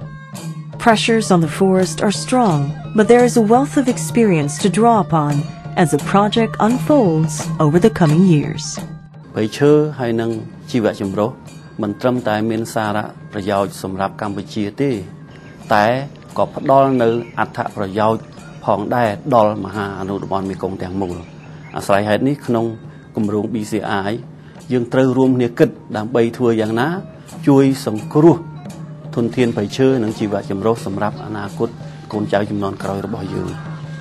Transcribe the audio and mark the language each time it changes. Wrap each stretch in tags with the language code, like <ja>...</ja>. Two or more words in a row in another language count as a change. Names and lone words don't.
<en>Pressures on the forest are strong, but there is a wealth of experience to draw upon as the project unfolds over the coming years.</en> <km>មិនត្រឹមតែមានសារៈប្រយោជន៍សម្រាប់កម្ពុជាទេតែក៏ផ្ដល់នៅអត្ថប្រយោជន៍ផងដែរដល់មហាអនុតំបន់មេគង្គទាំងមូលអាស្រ័យហេតុនេះក្នុងគម្រោង BCI យើងត្រូវរួមគ្នាគិតដើម្បីធ្វើយ៉ាងណាជួយសង្គ្រោះធនធានព្រៃឈើនិងជីវៈចម្រុះសម្រាប់អនាគតកូនចៅជំនាន់ក្រោយរបស់យើង</km>